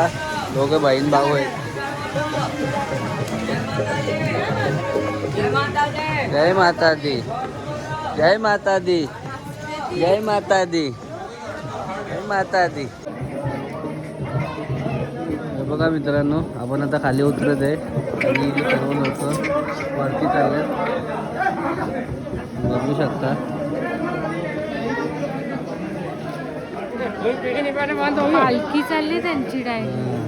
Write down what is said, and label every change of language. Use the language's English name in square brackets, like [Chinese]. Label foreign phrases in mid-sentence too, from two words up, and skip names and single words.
[Marathi] दोघं बहीण भाऊ आहेत. [Hindi] जय माता दी. जय माता दी. जय माता दी. जय माता दी. [Marathi] बघा मित्रांनो आपण आता खाली उतरत आहे आणि सर्व लोक वरती चालले बघू शकता. पालखी चालली त्यांची डायरेक्ट.